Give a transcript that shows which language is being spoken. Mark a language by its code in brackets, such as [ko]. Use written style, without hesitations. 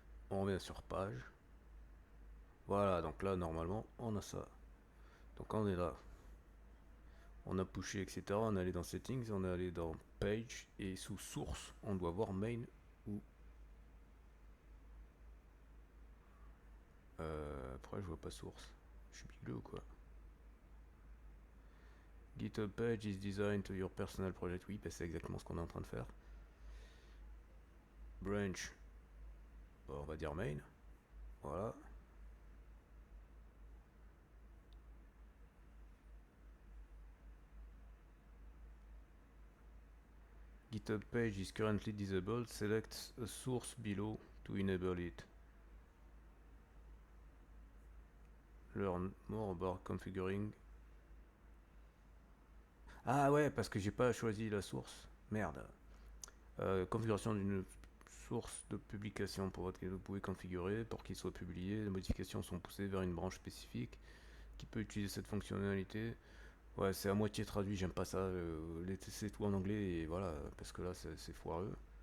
[fr] On revient sur page. Voilà, donc là normalement on a ça. Donc on est là. On a pushé, etc. On est allé dans settings, on est allé dans page et sous source, on doit voir main ou... pourquoi je vois pas source? Je suis bigleux ou quoi? [en] GitHub page is designed to your personal project. [fr] Oui, bah c'est exactement ce qu'on est en train de faire. Branch, bon, on va dire main. Voilà. [en] GitHub page is currently disabled. Select a source below to enable it. Learn more about configuring. [fr] Ah ouais, parce que j'ai pas choisi la source. Merde. Configuration d'une source de publication pour votre vous pouvez configurer pour qu'il soit publié. Les modifications sont poussées vers une branche spécifique qui peut utiliser cette fonctionnalité. Ouais, c'est à moitié traduit, j'aime pas ça. C'est tout en anglais et voilà, parce que là c'est foireux.